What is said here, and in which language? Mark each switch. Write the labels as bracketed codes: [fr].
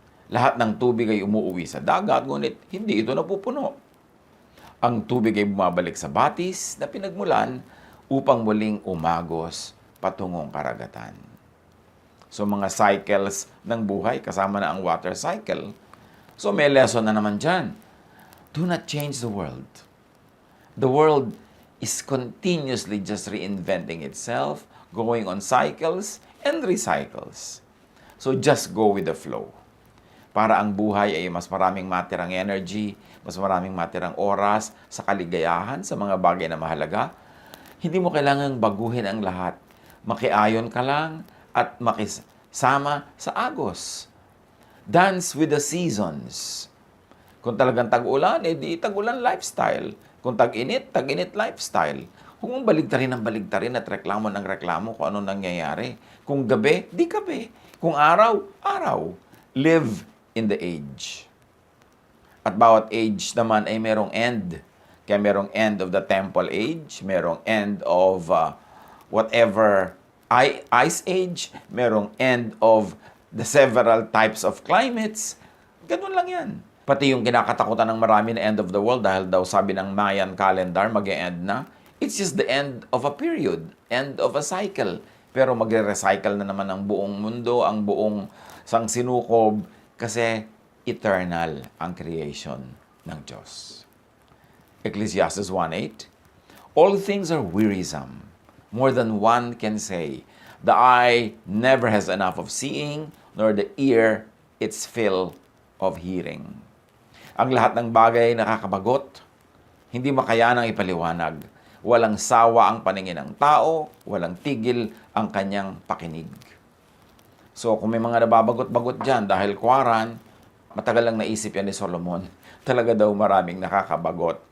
[tl] Lahat ng tubig ay umuuwi sa dagat, ngunit hindi ito napupuno. Ang tubig ay bumabalik sa batis na pinagmulan upang muling umagos patungong karagatan. So mga cycles ng buhay, kasama na ang water cycle. So may lesson na naman dyan. [en] Do not change the world. [tl] The world is continuously just reinventing itself, going on cycles and recycles. So just go with the flow. Para ang buhay ay mas maraming matirang energy, mas maraming matirang oras sa kaligayahan, sa mga bagay na mahalaga. Hindi mo kailangang baguhin ang lahat. Makiayon ka lang at makisama sa agos. [en] Dance with the seasons. [tl] Kung talagang tag-ulan, di tag-ulan lifestyle. Kung tag-init lifestyle. Kung baligtarin ang baligtarin at reklamo ng reklamo kung ano nangyayari. Kung gabi, di gabi. Kung araw, araw. [en] Live in the age. [tl] At bawat age naman ay merong end. Kaya merong [en] end of the temple age, merong end of whatever ice age, merong end of the several types of climates. [tl] Ganun lang yan. Pati yung kinakatakutan ng marami na end of the world dahil daw sabi ng Mayan calendar mag-e-end na. [en] It's just the end of a period, end of a cycle. [tl] Pero magre-recycle na naman ang buong mundo, ang buong sangsinukob kasi eternal ang creation ng Diyos. [en] Ecclesiastes 1:8. All things are wearisome. More than one can say. The eye never has enough of seeing, nor the ear its fill of hearing. [tl] Ang lahat ng bagay nakakabagot, hindi makayanang ipaliwanag. Walang sawa ang paningin ng tao, walang tigil ang kanyang pakinig. So kung may mga nababagot-bagot dyan dahil quarantine, matagal lang naisip yan ni Solomon. Talaga daw maraming nakakabagot